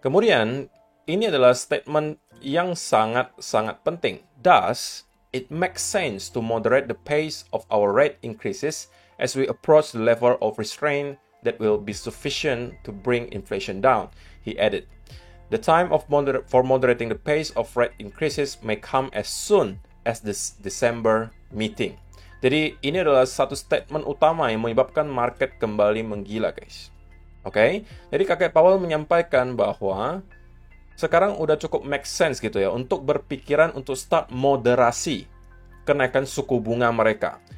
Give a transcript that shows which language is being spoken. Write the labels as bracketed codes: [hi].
[id] Kemudian, ini adalah statement yang sangat-sangat penting. [en] Thus, it makes sense to moderate the pace of our rate increases as we approach the level of restraint that will be sufficient to bring inflation down, he added. The time for moderating the pace of rate increases may come as soon as this December meeting. [id] Jadi ini adalah satu statement utama yang menyebabkan market kembali menggila guys. Oke, jadi kakek Powell menyampaikan bahwa sekarang udah cukup [en] make sense [id] gitu ya untuk berpikiran untuk start moderasi kenaikan suku bunga mereka.